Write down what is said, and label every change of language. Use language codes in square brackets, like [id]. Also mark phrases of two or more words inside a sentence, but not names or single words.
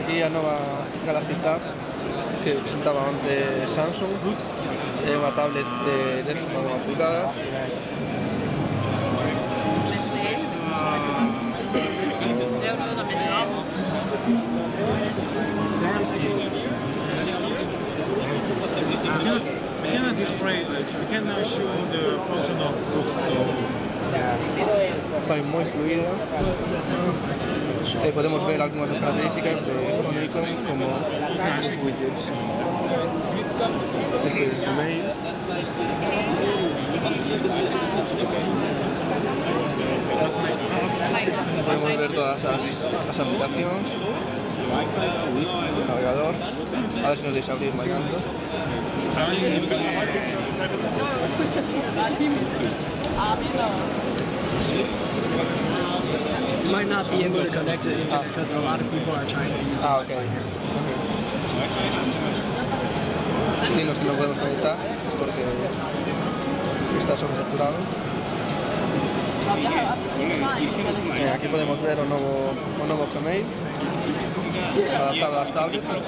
[gl] nova Galaxy Tab que presentaba onte Samsung, é unha tablet de 10,9 pulgadas. [en] We cannot display, we cannot show the function of books, so [gl] Vai moi fluida. Podemos ver algunhas das características de Nikon como os widgets. Este é o mail. Podemos ver todas as aplicacións. O navegador. A ver se nos deixa abrir mañana. [en] You might not be able to connect to the internet because a lot of people are trying to use it. Ok. [gl] Dinos que no podemos conectar porque está sobresaturado. Aquí podemos ver o novo Gmail adaptado ás tablets.